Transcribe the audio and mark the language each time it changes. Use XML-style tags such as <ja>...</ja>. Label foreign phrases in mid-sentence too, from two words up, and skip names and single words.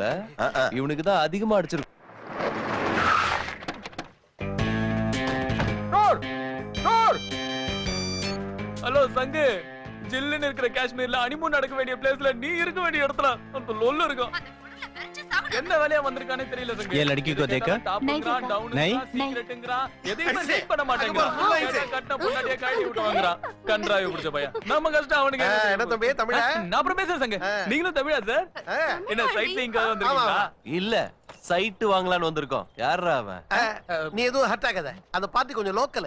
<ta>இவனுக்கு தான் அதிகமா அடிச்சிருக்கு. ஹலோ சங்கு, ஜில்லுன்னு இருக்கிற காஷ்மீர்ல ஹனிமூன் நடக்க வேண்டிய பிளேஸ்ல நீ இருக்க வேண்டிய இடத்துல அந்த லொல்லு இருக்கும். என்ன வேலையா வந்திருக்கானே தெரியல சங்கு.</ta> <hi>ये लड़की को देखा? नहीं</hi> <ta>எதையுமே செக் பண்ண மாட்டேங்கிறான். கட்ட பொண்டாட்டியே காட்டி விட்டு வாங்குறான். கன்றாவி பிடிச்ச பையன். நம்ம கஷ்டம் அவனுக்கு. என்ன தம்பி தமிழா? நான் அப்புறம் பேசுறேன் சங்கு. நீங்களும் தமிழா சார்? என்ன</ta> <en>sightseeing</en> <ta>வந்திருக்கீங்களா? இல்ல, சைட் வாங்கலாம்னு வந்திருக்கோம். யாரா அவன்? நீ எதுவும் ஹர்ட் ஆகாத. அந்த பார்ட்டி கொஞ்சம் லோக்கல்.</ta>